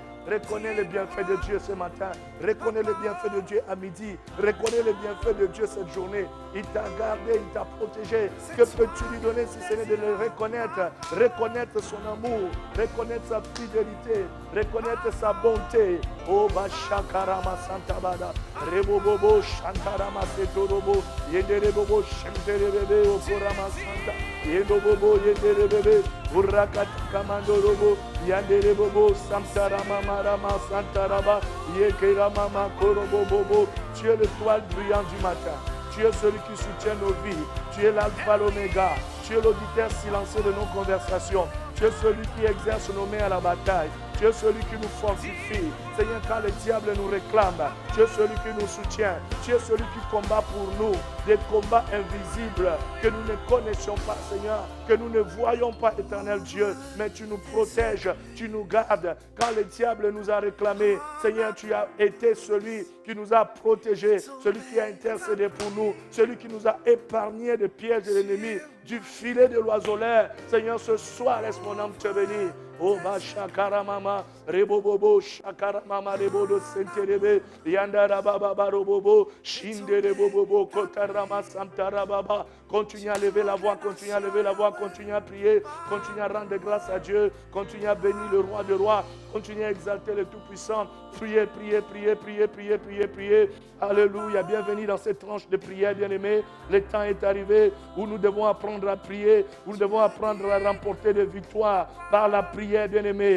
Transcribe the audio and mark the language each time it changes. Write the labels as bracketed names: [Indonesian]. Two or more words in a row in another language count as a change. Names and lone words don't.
[French] Reconnais le bienfait de Dieu ce matin. Reconnais le bienfait de Dieu à midi. Reconnais le bienfait de Dieu cette journée. Il t'a gardé, il t'a protégé. Que peux-tu lui donner si ce n'est de le reconnaître? Reconnaître son amour. Reconnaître sa fidélité. Reconnaître sa bonté. Oh, Bashakarama Santabada. Rebobobo Shantarama Setorobo. Yenderebobo Shenterebebe Okorama Santa. Yendobobo Yenderebebe. Urakata Kamandorobo. Yanderebobo Samtarama Marama Santaraba. Yekeramama Korobobobo. Tu es l'étoile brillante du matin. Tu es celui qui soutient nos vies. Tu es l'alpha, l'oméga. Tu es l'auditeur silencieux de nos conversations. Tu es celui qui exerce nos mains à la bataille. Tu es celui qui nous fortifie. Seigneur, quand le diable nous réclame, tu es celui qui nous soutient. Tu es celui qui combat pour nous. Des combats invisibles que nous ne connaissions pas, Seigneur. Que nous ne voyons pas, éternel Dieu. Mais tu nous protèges, tu nous gardes. Quand le diable nous a réclamé, Seigneur, tu as été celui qui nous a protégés. Celui qui a intercédé pour nous. Celui qui nous a épargnés des pièges de l'ennemi. Du filet de l'oiseleur. Seigneur, ce soir, laisse mon âme te bénir. Oh, ma shakara mama, rebobobo, shakara mama, rebodo senterebe, yandara baba barobobo, shindere bobobo, kotarama samtara baba. Continue à lever la voix, continue à lever la voix, continue à prier, continue à rendre grâce à Dieu, continue à bénir le roi des rois, continue à exalter le Tout-Puissant. Priez, priez, priez, priez, priez, priez, priez. Alléluia, bienvenue dans cette tranche de prière, bien-aimés. Le temps est arrivé où nous devons apprendre à prier, où nous devons apprendre à remporter des victoires par la prière, bien-aimé.